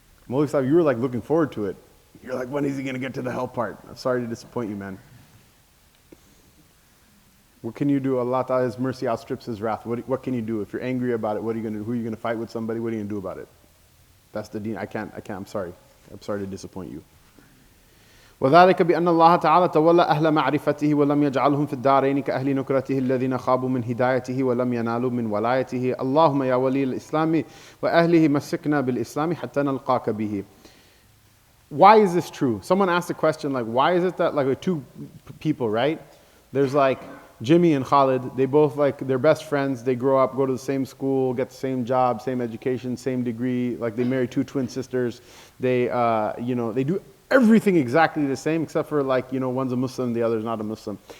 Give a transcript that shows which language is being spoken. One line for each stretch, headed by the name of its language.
English: Mawlvi Sahib, you were like looking forward to it. You're like, when is he going to get to the hell part? I'm sorry to disappoint you, man. What can you do? Allah Ta'ala's mercy outstrips His wrath. What can you do? If you're angry about it, what are you going to do? Who are you going to fight with somebody? What are you going to do about it? That's the deen. I can't, I'm sorry. I'm sorry to disappoint you.
Arabic: وذلك بأن الله تعالى تولى أهل معرفته ولم يجعلهم في الدارين كأهل نكرته الذين خابوا من هدايته ولم ينالوا من ولايته اللهم يا ولي الإسلام وأهله مسكنا بالإسلام حتى نلقاك به.
English: Why is this true? Someone asked a question like, why is it that like two people, right? There's like Jimmy and Khalid, they both like, they're best friends, they grow up, go to the same school, get the same job, same education, same degree, like they marry two twin sisters, they they do everything exactly the same except for like, one's a Muslim, the other's not a Muslim.